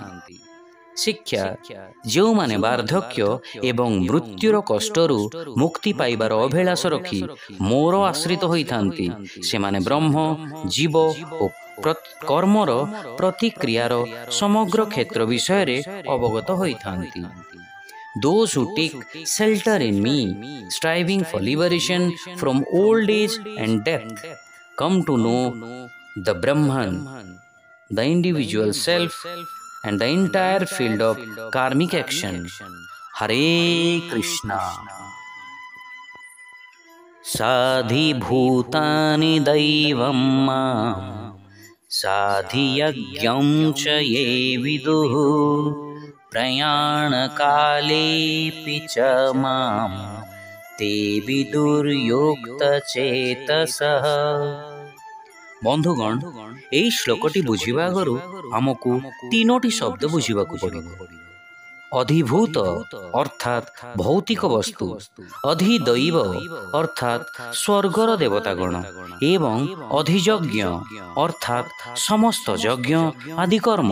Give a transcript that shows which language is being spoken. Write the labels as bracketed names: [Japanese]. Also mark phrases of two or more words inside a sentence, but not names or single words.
[Odia] ଶିକ୍ଷା: ଯେଉଁମାନେ ବାର୍ଦ୍ଧକ୍ୟ ଏବଂ ମୃତ୍ୟୁର କଷ୍ଟରୁ ମୁକ୍ତି ପାଇବାର ଅଭିଳାଷ ରଖି ମୋର ଆଶ୍ରିତ ହୋଇଥାନ୍ତି, ସେମାନେ ବ୍ରହ୍ମ, ଜୀବ ଓ କର୍ମର ପ୍ରତିକ୍ରିୟାର ସମଗ୍ର କ୍ଷେତ୍ର ବିଷୟରେ ଅବଗତ ହୋଇଥାନ୍ତି। [English] Those who take shelter in me, striving for liberation from old age and death, come to know the Brahman, the individual self, and the entire field of karmic action. [Sanskrit] हरे कृष्ण। साधिभूतानि दैवम् माम् साधियज्ञम् च ये विदुः प्रयाणकालेऽपि च मां ते विदुर्युक्तचेतसः। [Odia] ବନ୍ଧୁଗଣ, ଏହି ଶ୍ଲୋକଟି ବୁଝିବା ଆଗରୁ ଆମକୁ ତିନୋଟି ଶବ୍ଦ ବୁଝିବାକୁ ପଡ଼ିବ। ଅଧିଭୂତ ଅର୍ଥାତ୍ ଭୌତିକ ବସ୍ତୁ, ଅଧିଦୈବ ଅର୍ଥାତ୍ ସ୍ୱର୍ଗର ଦେବତାଗଣ ଏବଂ ଅଧିଯଜ୍ଞ ଅର୍ଥାତ୍ ସମସ୍ତ ଯଜ୍ଞ ଆଦି କର୍ମ।